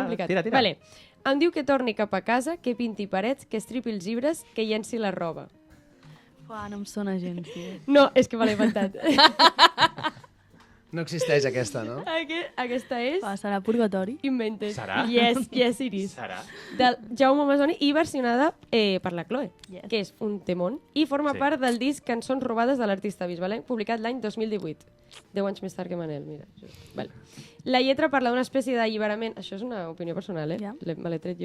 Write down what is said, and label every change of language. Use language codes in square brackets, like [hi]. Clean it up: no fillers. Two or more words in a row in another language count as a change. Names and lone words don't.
[ca] complicat. tira. Vale. Em diu que torni cap a casa, que pinti parets, que estripi els llibres, que llenci la roba. Uah, no em sona gens, tio. No, és que me l'he inventat. No existeix aquesta, no? Aquesta és Uah, serà purgatori? Invented. Serà? [en] Yes, it is. [ca] Serà? Del Jaume Masoni i versionada per la Chloe, Yes. que és un temón, i forma Sí. part del disc Cançons robades de l'artista bisbalenc, publicat l'any 2018. 10 anys més tard que Manel, mira. Vale. La lletra parla d'una espècie d'alliberament... Això és una opinió personal, Ja. Me l'he tret jo.